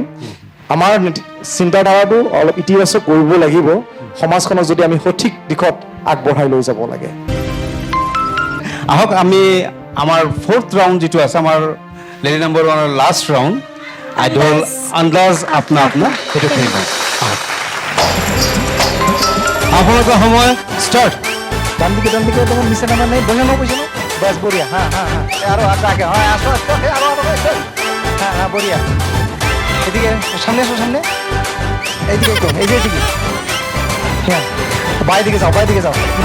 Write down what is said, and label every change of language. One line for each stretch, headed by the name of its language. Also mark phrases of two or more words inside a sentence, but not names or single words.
Assamese: আমাৰ চিন্তাধাৰাটো অলপ ইতিবাচক কৰিব লাগিব, সমাজখনক যদি আমি সঠিক দিশত আগবঢ়াই লৈ যাব লাগে। আহক আমি আমাৰ 4th ৰাউণ্ড যিটো আছে, আমাৰ
English: lady number
Assamese: 1ৰ
English: last round,
Assamese: আইডল আন্দাজ আপনা আপনা, সেইটো খেলিব। আপোনালোকৰ সময় ষ্টাৰ্ট।
Bangla: ডান দিকে তোমার নিচে নামা নেই, বসে নাও
Hindi: बस बढ़िया।
Bangla: হ্যাঁ হ্যাঁ হ্যাঁ, আরো আগে, হ্যাঁ আসো আসো, আরো হ্যাঁ হ্যাঁ বঢ়িয়া। এদিকে সামনে আসো, সামনে এইদিকে একদম, এই যে এদিকে, হ্যাঁ বাই দিকে যাও, বাই দিকে যাও।